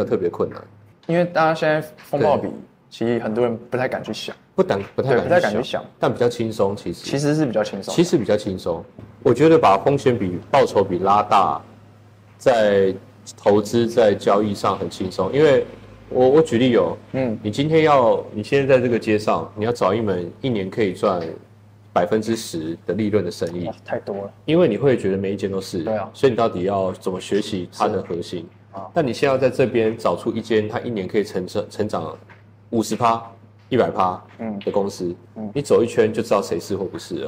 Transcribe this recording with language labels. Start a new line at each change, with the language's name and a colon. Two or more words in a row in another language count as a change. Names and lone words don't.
Chinese: 因為大家現在風報比其實很多人不太敢去想，不太敢去想，但比較輕鬆，其實是比較輕鬆，其實比較輕鬆。我覺得把風險比報酬比拉大，在投資在交易上很輕鬆，因為我舉例你今天你现在在这個街上，你要找一門一年可以賺10%的利潤的生意，太多了，因為你會覺得每一間都是，對啊，所以你到底要怎麼學習它的核心？但你現在要在這邊找出一間它一年可以成長50%、100%的公司，你走一圈就知道誰是或不是了。